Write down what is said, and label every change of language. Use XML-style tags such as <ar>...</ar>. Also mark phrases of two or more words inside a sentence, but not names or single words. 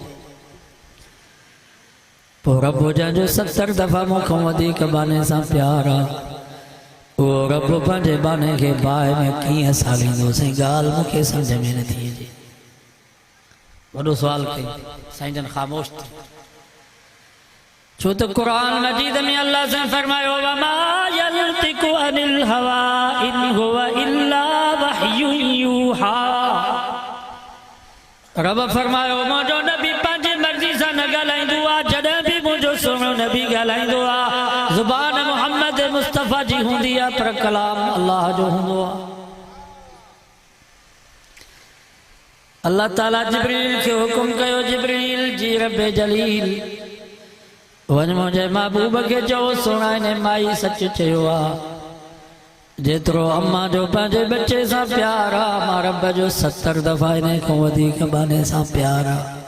<sd>पोइ रब जंहिंजो 70 दफ़ा मूंखां वधीक बाने सां प्यार आहे उहो रब पंहिंजे बाने खे बाहि में कीअं साड़ींदो। साईं ॻाल्हि मूंखे सम्झ में नथी अचे। वॾो सुवाल कई साईं जन ख़ामोश थी छो त क़ुरान मजीद में अल्लाह से फरमायो</sd> <ar>وما ينطق عن الهوى إن هو إلا وحي يوحى.</ar> <sd>रब फरमायो मुंहिंजो नबी पंहिंजी मर्ज़ी सां न ॻाल्हाईंदो आहे जॾहिं बि मुंहिंजो सुहिणो नबी ॻाल्हाईंदो आहे ज़ुबान मुहम्मद मुस्तफ़ा जी हूंदी आहे पर कलाम अल्लाह जो हूंदो आहे। अल्लाह ताला जिब्रील खे हुकुम कयो जिब्रील जी रब जलील वञ मुंहिंजे महबूब खे चओ सोना हिन माई सच चयो आहे जेतिरो अम्मा जो पंहिंजे बच्चे सां प्यार आहे मां रब जो 70 दफ़ा इन खां वधीक बाने सां प्यार आहे।</sd>